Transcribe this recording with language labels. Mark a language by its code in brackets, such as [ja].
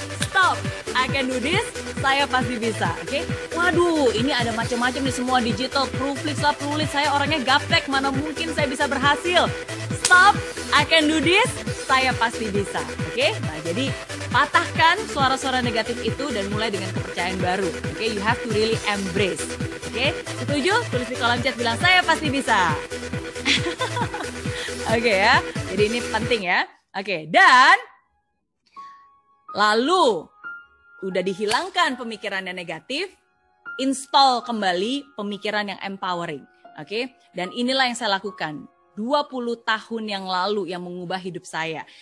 [en] Stop, I can do this, [id] saya pasti bisa. Oke, waduh, ini ada macam-macam nih semua digital, Prooflix lah, Plulit, saya orangnya gaptek, mana mungkin saya bisa berhasil. [en] Stop, I can do this, [id] saya pasti bisa. Oke, nah jadi patahkan suara-suara negatif itu dan mulai dengan kepercayaan baru. [en] Oke, you have to really embrace. [id] Oke, setuju? Tulis di kolom chat bilang saya pasti bisa. Oke ya, jadi ini penting ya. Oke, dan lalu udah dihilangkan pemikiran yang negatif, install kembali pemikiran yang empowering. Oke, dan inilah yang saya lakukan 20 tahun yang lalu yang mengubah hidup saya.